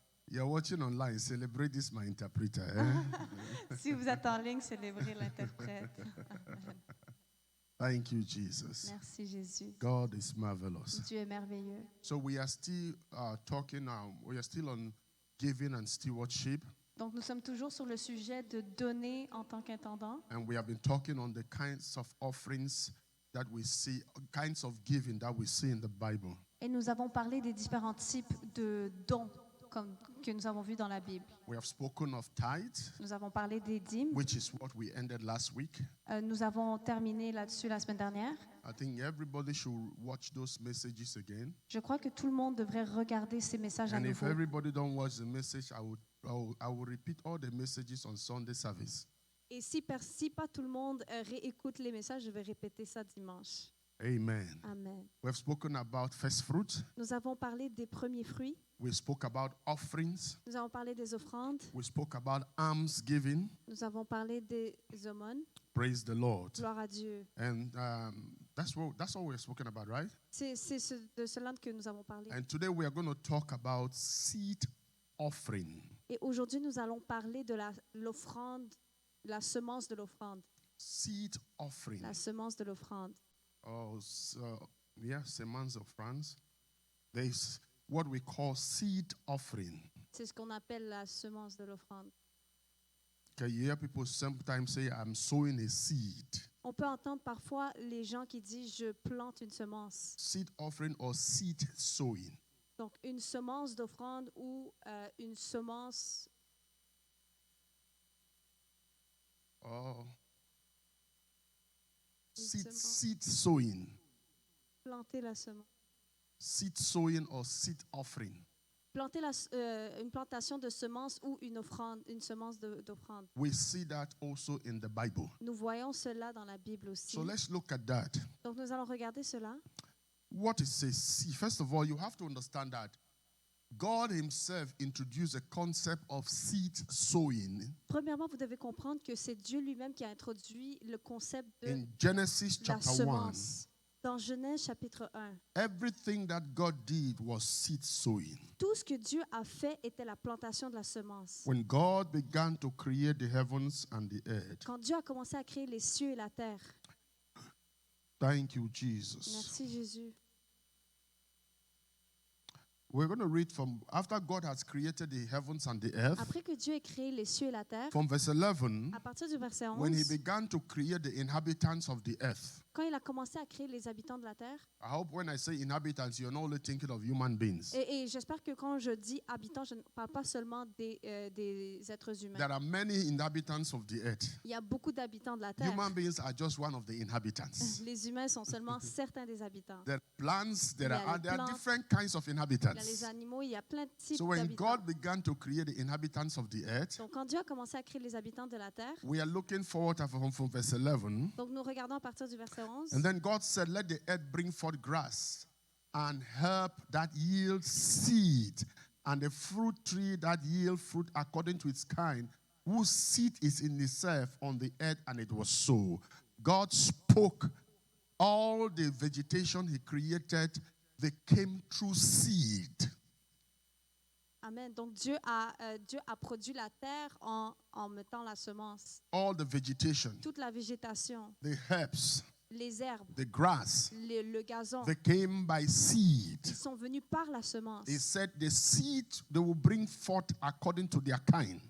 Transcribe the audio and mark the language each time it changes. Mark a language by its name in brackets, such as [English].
[English] You're watching online, celebrate this, my interpreter. Eh? [French] Si vous êtes en ligne, célébrez l'interprète. [English] Thank you, Jesus. [French] Merci Jésus. [English] God is marvelous. [French] Dieu est merveilleux. [English] So we are still talking now. We are still on giving and stewardship. [French] Donc nous sommes toujours sur le sujet de donner en tant qu'intendant. [English] And we have been talking on the kinds of offerings that we see, kinds of giving that we see in the Bible. [French] Et nous avons parlé des différents types de dons que nous avons vus dans la Bible. [English] We have spoken of tithes, [French] Nous avons parlé des dîmes. [English] which is what we ended last week. [French] Nous avons terminé là-dessus la semaine dernière. [English] I think everybody should watch those messages again. [French] Je crois que tout le monde devrait regarder ces messages à [English] And if [French] nouveau. [English] everybody don't watch the message, I will repeat all the messages on Sunday service. [French] Et si pas tout le monde réécoute les messages, je vais répéter ça dimanche. [English] Amen. [French] Amen. [English] We have spoken about first fruit. [French] Nous avons parlé des premiers fruits. [English] We spoke about offerings. [French] Nous avons parlé des offrandes. [English] We spoke about almsgiving. [French] Nous avons parlé des aumônes. [English] Praise the Lord. [French] Gloire à Dieu. [English] And That's what we're speaking about, right? [French] C'est de cela que nous avons parlé. [English] And today we are going to talk about seed offering. [French] Et aujourd'hui, nous allons parler de l'offrande, la semence de l'offrande. [English] Seed offering. [French] La semence de l'offrande. [English] Oh, so, yeah, semence of France. There's what we call seed offering. [French] C'est ce qu'on appelle la semence de l'offrande. [English] Okay, you hear people sometimes say, I'm sowing a seed. [French] On peut entendre parfois les gens qui disent je plante une semence. [English] Seed offering or seed sowing. [French] Donc une semence d'offrande ou une semence. [English] Oh, [French] Une [English] seed sowing. [French] Planter la semence. [English] Seed sowing or seed offering. [French] Planter une plantation de semences ou une offrande, une semence d'offrande. [English] We see that also in the Bible. [French] Nous voyons cela dans la Bible aussi. [English] So let's look at that. [French] Donc nous allons regarder cela. [English] What is a seed? First of all, you have to understand that God himself introduced a concept of seed sowing [French] Premièrement, vous devez comprendre que c'est Dieu lui-même qui a introduit le concept de [English] in Genesis [French] la [English] chapter 1. [French] semence. Dans Genèse chapitre 1, [English] Everything that God did was seed sowing. [French] tout ce que Dieu a fait était la plantation de la semence. [English] When God began to create the heavens and the earth. [French] Quand Dieu a commencé à créer les cieux et la terre. [English] Thank you, Jesus. [French] Merci Jésus. [English] We're going to read from after God has created the heavens and the earth. [French] Après que Dieu ait créé les cieux et la terre, [English] From verse 11, [French] à partir du verset [English] when he [French] 11, [English] began to create the inhabitants of the earth. [French] quand il a commencé à créer les habitants de la terre, [English] I hope when I say inhabitants, you're not only thinking of human beings. [French] et j'espère que quand je dis habitants, je ne parle pas seulement des êtres humains. [English] There are many inhabitants of the earth. [French] Il y a beaucoup d'habitants de la terre. [English] Human beings are just one of the inhabitants. [French] Les humains sont seulement certains des habitants. [English] There are plants, there [French] Il y a les [English] are [French] plantes. [English] different kinds of [French] Il y a les [English] inhabitants. [French] animaux, il y a plein de types [English] So when [French] d'habitants. [English] God began to create the inhabitants of the earth, [French] Donc quand Dieu a commencé à créer les habitants de la terre, [English] we are looking forward from verse 11. [French] donc nous regardons à partir du verset 11. [English] And then God said, let the earth bring forth grass and herb that yield seed, and a fruit tree that yield fruit according to its kind, whose seed is in itself on the earth, and it was so. God spoke all the vegetation he created, they came through seed. Amen. [French] Donc Dieu a produit la terre en mettant la semence. [English] All the vegetation, [French] Toute la végétation, [English] the herbs, [French] les herbes, [English] the grass, [French] le gazon, [English] they came by seed. [French] ils sont venus par la semence. [English] He said the seed they will bring forth according to their kind.